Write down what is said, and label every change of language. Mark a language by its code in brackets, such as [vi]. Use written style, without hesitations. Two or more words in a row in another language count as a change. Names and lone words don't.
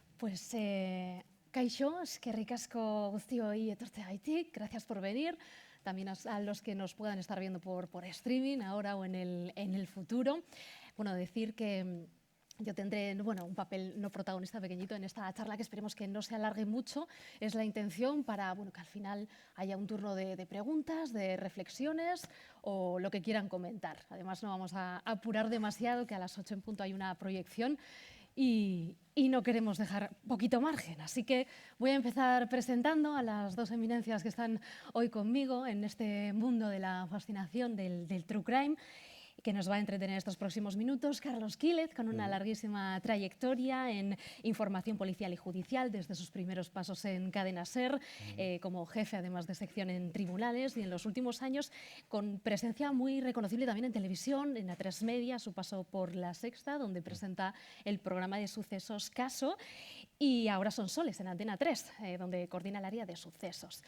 [eu] Pues, kaixo, eskerrik asko guztioi etortzeagaitik, [es] gracias por venir. También a los que nos puedan estar viendo por streaming ahora o en el futuro. Bueno, decir que yo tendré un papel no protagonista pequeñito en esta charla, que esperemos que no se alargue mucho. Es la intención para que al final haya un turno de preguntas, de reflexiones o lo que quieran comentar. Además, no vamos a apurar demasiado, que a las 8 en punto hay una proyección y no queremos dejar poquito margen. Así que voy a empezar presentando a las dos eminencias que están hoy conmigo en este mundo de la fascinación del [en] true crime, [es] que nos va a entretener estos próximos minutos. Carlos Quílez, con una larguísima trayectoria en información policial y judicial, desde sus primeros pasos en Cadena SER, como jefe además de sección en tribunales, y en los últimos años con presencia muy reconocible también en televisión, en A3 Media, su paso por La Sexta, donde presenta el programa de sucesos Caso, y ahora Son Soles en Antena 3, donde coordina el área de sucesos.